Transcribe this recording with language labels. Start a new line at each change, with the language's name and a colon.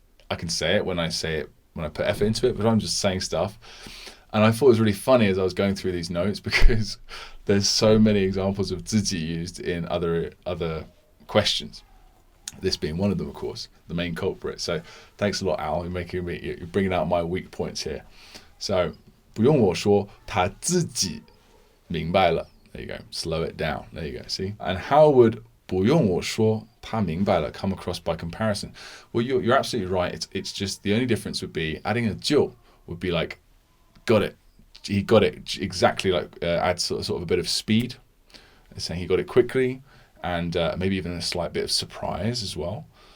English: I can say it when I put effort into it, but I'm just saying stuff. And I thought it was really funny as I was going through these notes, because there's so many examples of 自己 used in other questions. This being one of them, of course, the main culprit. So thanks a lot, Al. You're bringing out my weak points here. So
Chinese: 不用我说,他自己明白了.
English: There you go. Slow it down. There you go. See? And how would
Chinese: 不用我说,他明白了
English: come across by comparison? Well, you're absolutely right. It's just the only difference would be adding a 就 would be like, got it. He got it exactly, like adds sort of a bit of speed. It's saying he got it quickly, and maybe even a slight bit of surprise as well.